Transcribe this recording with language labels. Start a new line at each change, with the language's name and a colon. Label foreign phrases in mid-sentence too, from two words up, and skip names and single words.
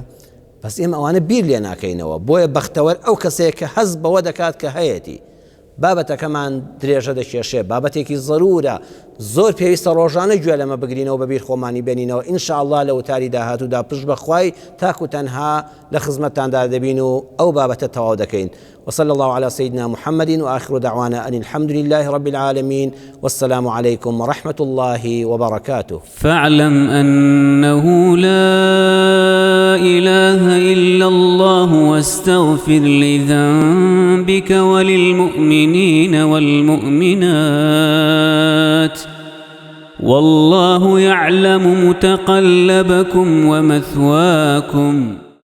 Central Kurdish: بەس ئێمە ئەوانە بیر لێ ناکەینەوە. بۆیە بەختەوەر ئەو کەسەیە کە هەست بەوە دەکات کە هەیەی. بابەتەکەمان درێژە دەکێشێ، بابەتێکی زەرورە، زۆر پێویستە ڕۆژانە گوێ لەمە بگرینەوە، بەبیر خۆمانی بێنینەوە. ئینشاءالله لە وتاری داهاتوودا پشت بەخوای تاکو تەنها لە خزمەتتاندا دەبین و ئەو بابەتە تەواو دەکەین.
Arabic: وصلى الله على سيدنا محمد وآخر دعوانا أن الحمد لله رب العالمين والسلام عليكم ورحمة الله وبركاته. فاعلم أنه لا إله إلا الله واستغفر لذنبك وللمؤمنين والمؤمنات والله يعلم متقلبكم ومثواكم.